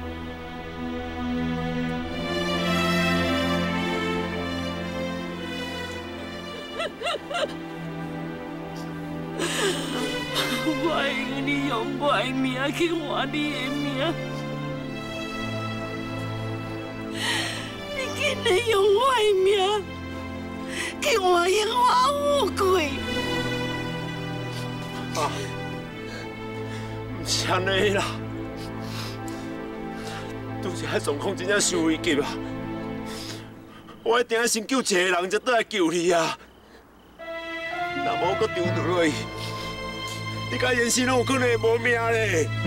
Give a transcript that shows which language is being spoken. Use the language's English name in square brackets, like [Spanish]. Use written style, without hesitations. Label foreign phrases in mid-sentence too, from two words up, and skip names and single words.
[Min Nan Chinese] 我会用你用我的命去换你的命，你竟然用我的命去换荣华富贵！啊，不是安尼啦，拄一下状况真正伤危急啊！我一定要先救一个人，才倒来救你啊！若无搁丢倒落去，你甲妍希拢有可能会无命咧。